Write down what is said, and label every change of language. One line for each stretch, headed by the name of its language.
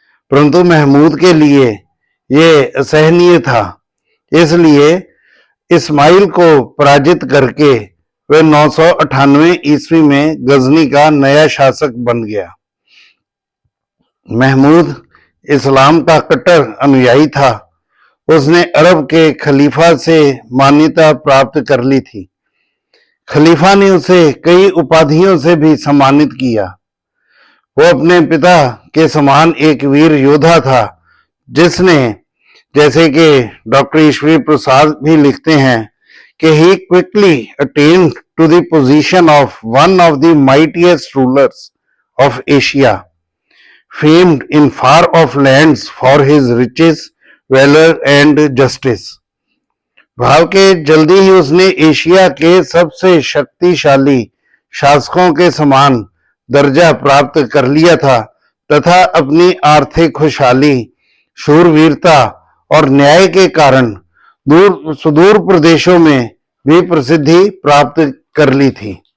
Hindi: परंतु महमूद के लिए यह असहनीय था, इसलिए इस्माइल को पराजित करके वह 998 ईस्वी में गजनी का नया शासक बन गया। महमूद इस्लाम का कट्टर अनुयायी था। उसने अरब के खलीफा से मान्यता प्राप्त कर ली थी। खलीफा ने उसे कई उपाधियों से भी सम्मानित किया। वो अपने पिता के समान एक वीर योद्धा था, जिसने, जैसे कि डॉक्टर ईश्वरी प्रसाद भी लिखते हैं कि
English: he quickly attained to the position of one of the mightiest rulers of Asia, famed in far off lands for his riches, valor and justice।
Hindi: भाव के जल्दी ही उसने एशिया के सबसे शक्तिशाली शासकों के समान दर्जा प्राप्त कर लिया था तथा अपनी आर्थिक खुशहाली, शूरवीरता और न्याय के कारण सुदूर प्रदेशों में भी प्रसिद्धि प्राप्त कर ली थी।